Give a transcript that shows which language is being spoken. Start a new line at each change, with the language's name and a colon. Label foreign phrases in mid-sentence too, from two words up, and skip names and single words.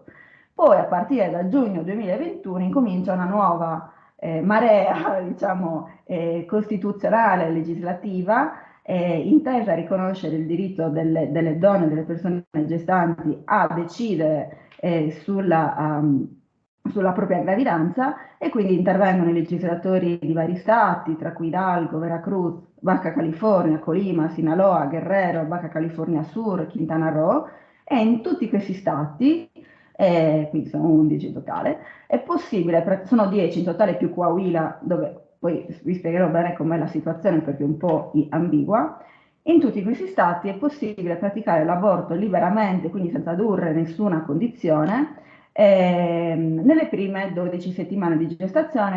Italian: Poi a partire da giugno 2021 incomincia una nuova marea, diciamo, costituzionale, legislativa, intesa a riconoscere il diritto delle donne, delle persone gestanti a decidere sulla propria gravidanza, e quindi intervengono i legislatori di vari stati, tra cui Hidalgo, Veracruz, Baja California, Colima, Sinaloa, Guerrero, Baja California Sur, Quintana Roo, e in tutti questi stati, quindi sono 11 in totale, è possibile, sono 10 in totale più Coahuila, dove poi vi spiegherò bene com'è la situazione perché è un po' ambigua. In tutti questi stati è possibile praticare l'aborto liberamente, quindi senza adurre nessuna condizione, nelle prime 12 settimane di gestazione.